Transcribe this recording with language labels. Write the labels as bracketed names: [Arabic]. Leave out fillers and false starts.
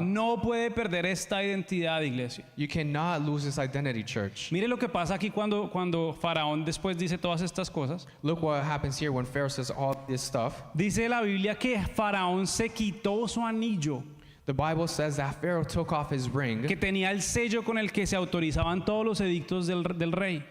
[Spanish] No puede perder esta identidad, iglesia. [English] You cannot lose this identity, church. [Spanish] Mire lo que pasa aquí cuando Faraón después dice todas estas cosas. [English] Look what happens here when Pharaoh says all this stuff. [Spanish] Dice la Biblia que Faraón se quitó su anillo, [English] The Bible says that Pharaoh took off his ring, [Spanish] que tenía el sello con el que se autorizaban todos los edictos del rey.